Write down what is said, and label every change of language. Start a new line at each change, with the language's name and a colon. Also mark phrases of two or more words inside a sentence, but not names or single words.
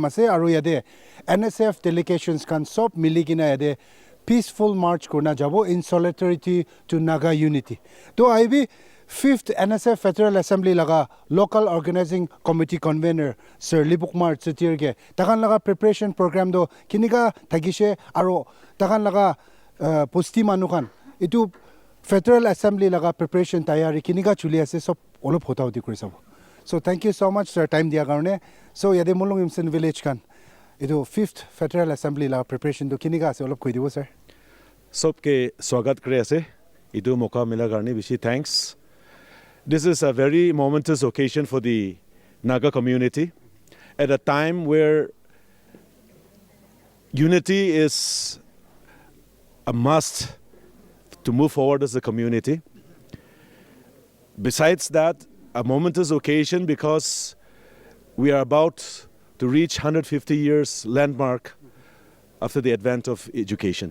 Naga Pidgin: ase aro yade NSF delegations kan sob miligina yade
English: peaceful march
Naga Pidgin: korna jabo
English: in solidarity to Naga unity.
Naga Pidgin: To IB 5th NSF Federal Assembly laga
English: local organizing committee convener
Naga Pidgin: Sir Libukmar Tsutirge takan laga
English: preparation program
Naga Pidgin: do kinika tagishe aro takan laga posti manukan itu Federal Assembly laga preparation tayari kiniga chuli ase sob olop hota hoti kuri sabo.
English: So thank you so much sir
Naga Pidgin: time dia karone. So yade Molungyimsen village kan idu 5th Federal Assembly laga preparation do kiniga ase olop koi dibo sir. Sob ke swagat kare ase idu moka mila karne bishi thanks.
English: This is a very momentous occasion for the Naga community at a time where unity is a must to move forward as a community. Besides that, a momentous occasion because we are about to reach 150 years landmark after the advent of education.